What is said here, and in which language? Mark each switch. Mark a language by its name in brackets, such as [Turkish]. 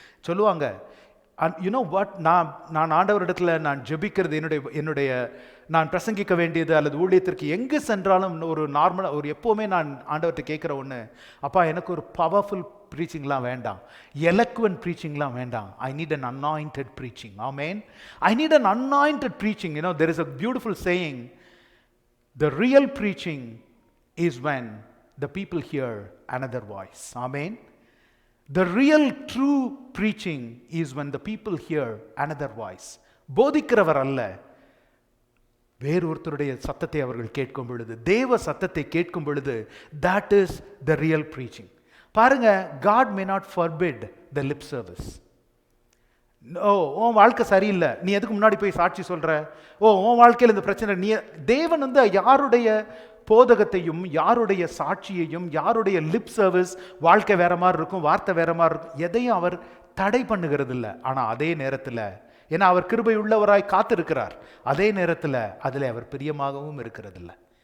[Tamil] சொல்லுவாங்க, வாட், நான் ஆண்டவரிடத்துல நான் ஜெபிக்கிறது, என்னுடைய நான் பிரசங்கிக்க வேண்டியது அல்லது ஊழியத்திற்கு எங்கு சென்றாலும் ஒரு நார்மலாக எப்போவுமே நான் ஆண்டவர்கிட்ட கேட்குற ஒன்று, அப்பா எனக்கு ஒரு பவர்ஃபுல் ப்ரீச்சிங்லாம் வேண்டாம், எலக்வன்ட் ப்ரீச்சிங்லாம் வேண்டாம். [English] I need an anointed preaching. Amen. I need an anointed preaching. there is a beautiful saying, the real preaching is when the people hear another voice. Amen. The real true preaching is when the people hear another voice. [Tamil] போதிக்கிறவர் அல்ல, வேறொருத்தருடைய சத்தத்தை அவர்கள் கேட்கும் பொழுது, தேவ சத்தத்தை கேட்கும் பொழுது, [English] that is the real preaching. [Tamil] பாருங்க, [English] God may not forbid the lip service. [Tamil] உன் வாழ்க்கை சரியில்லை, நீ எதுக்கு முன்னாடி போய் சாட்சி சொல்ற? உன் வாழ்க்கையில் இந்த பிரச்சனை, நீ தேவன் யாருடைய போதகத்தையும் யாருடைய சாட்சியையும் யாருடைய லிப் சர்வீஸ், வாழ்க்கை வேற மாதிரி இருக்கும், வார்த்தை வேற மாதிரி இருக்கும், எதையும் அவர் தடை பண்ணுகிறது இல்லை. ஆனால் அதே நேரத்தில், ஏன்னா அவர் கிருபை உள்ளவராய் காத்திருக்கிறார், அதே நேரத்தில் அதில் அவர் பிரியமாகவும் இருக்கிறது இல்லை.